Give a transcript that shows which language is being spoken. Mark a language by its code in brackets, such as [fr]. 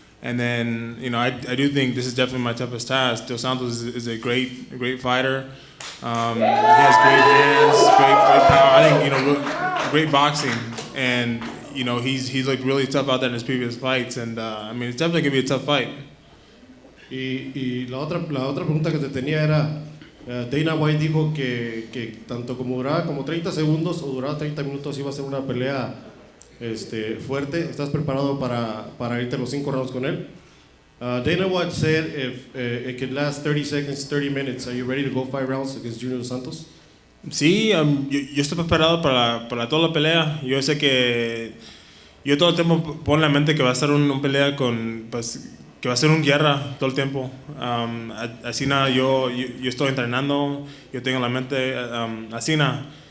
[en] And then, I do think this is definitely my toughest task. Dos Santos is a great fighter. He has great hands, great power. I think, great boxing, and he's like really tough out there in his previous fights. And it's definitely gonna be a tough fight. [es] Y la otra pregunta que te tenía era, Dana White dijo que tanto como duraba como 30 segundos o duraba 30 minutos iba a ser una pelea fuerte. ¿Estás preparado para irte los 5 rounds con él? [en] Dana White said if it could last 30 seconds, 30 minutes, are you ready to go 5 rounds against Junior Dos Santos? [es] Sí, yo estoy preparado para toda la pelea. Yo sé que yo todo el tiempo pongo en la mente que va a ser una pelea que va a ser una guerra todo el tiempo. Así nada, yo estoy entrenando, yo tengo en la mente así nada.